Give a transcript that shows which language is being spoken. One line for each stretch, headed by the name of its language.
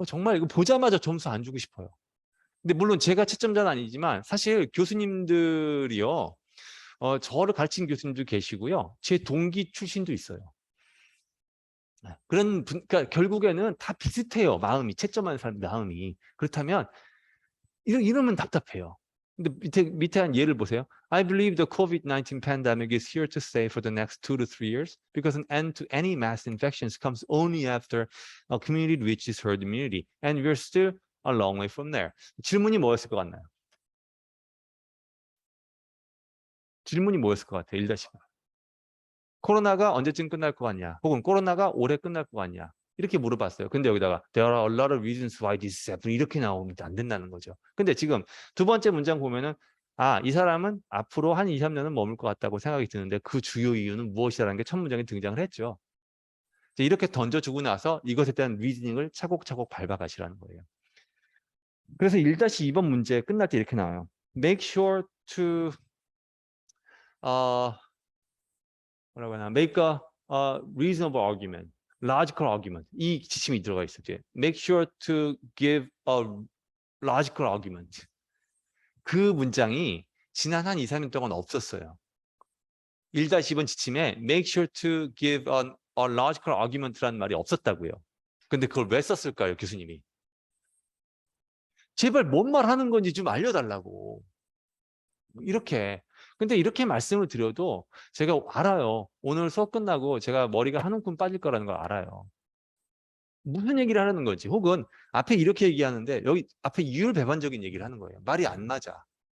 Korean: 정말 이거 보자마자 점수 안 주고 싶어요. 근데 물론 제가 채점자는 아니지만 사실 교수님들이요. 저를 가르친 교수님도 계시고요. 제 동기 출신도 있어요. 그러니까 결국에는 다 비슷해요. 마음이, 채점하는 사람 마음이. 그렇다면 이러면 답답해요. 근데 밑에 한 예를 보세요.
English: I believe the COVID-19 pandemic is here to stay for the next 2 to 3 years because an end to any mass infections comes only after a community reaches herd immunity and we're still a long way from there.
Korean: 질문이 뭐였을 것 같나요? 질문이 뭐였을 것 같아요? 1-1. 코로나가 언제쯤 끝날 것 같냐? 혹은 코로나가 올해 끝날 것 같냐? 이렇게 물어봤어요. 근데 여기다가
English: There are a lot of reasons why this is happening.
Korean: 이렇게 나오면 안 된다는 거죠. 근데 지금 두 번째 문장 보면은 이 사람은 앞으로 한 2, 3년은 머물 것 같다고 생각이 드는데 그 주요 이유는 무엇이라는 게 첫 문장에 등장을 했죠. 이렇게 던져주고 나서 이것에 대한 리즈닝을 차곡차곡 밟아가시라는 거예요. 그래서 1-2번 문제 끝날 때 이렇게 나와요.
English: Make sure to
Korean: 뭐라고 하나
English: make a reasonable argument, logical argument.
Korean: 이 지침이 들어가 있었죠.
English: Make sure to give a logical argument.
Korean: 그 문장이 지난 한 2, 3년 동안 없었어요. 1-2번 지침에
English: make sure to give a logical argument
Korean: 라는 말이 없었다고요. 근데 그걸 왜 썼을까요, 교수님이? 제발 뭔 말 하는 건지 좀 알려달라고. 이렇게. 근데 이렇게 말씀을 드려도 제가 알아요. 오늘 수업 끝나고 제가 머리가 한 움큼 빠질 거라는 걸 알아요. 무슨 얘기를 하는 건지 혹은 앞에 이렇게 얘기하는데 여기 앞에 이율배반적인 얘기를 하는 거예요. 말이 안 맞아.